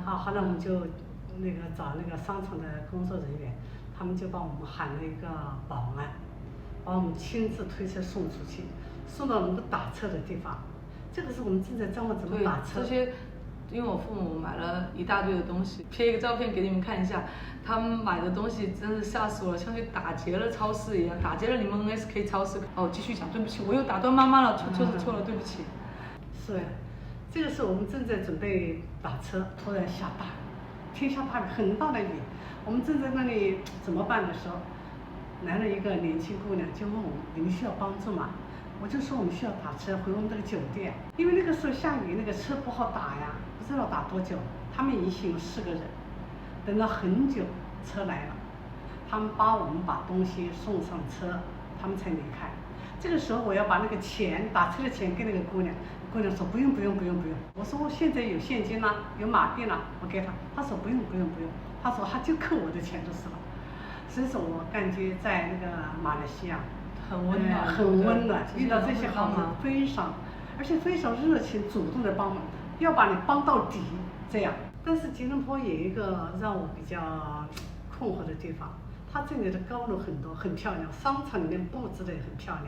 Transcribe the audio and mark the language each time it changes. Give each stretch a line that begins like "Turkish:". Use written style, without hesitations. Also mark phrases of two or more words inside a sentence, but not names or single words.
Chinese: 好，後來我們就找那個商場的工作人員，他們就幫我們喊了一個保安，把我們親自推車送出去，送到我們打車的地方。這個是我們正在琢磨怎麼打車。這些，因為我父母買了一大堆的東西，貼一個照片給你們看一下。他們買的東西真是嚇死我了，像去打劫了超市一樣，打劫了你們 NSK 超市。哦，繼續講，對不起，我又打斷媽媽了，錯了，對不起。是，這個是我們正在準備打車，突然下大雨，天下大雨，很大的雨，我們正在那裡怎麼辦的時候，來了一個年輕姑娘，就問我們你們需要幫助嗎？我就說我們需要打車回我們這個酒店，因為那個時候下雨，那個車不好打呀，不知道打多久。他們一行有4個人，等了很久，車來了，他們幫我們把東西送上車，他們才離開。這個時候我要把那個錢，打車的錢給那個姑娘，姑娘說不用。我說我現在有現金啦，有馬幣啦，我給她。她說不用，她說她就扣我的錢就是了。所以說我感覺在那個馬來西亞很溫暖，遇到這些好人非常，而且非常熱情主動的幫忙，要把你幫到底這樣。但是吉隆坡有一個讓我比較困惑的地方，它這裡的高樓很多，很漂亮，商場裡面佈置的也很漂亮。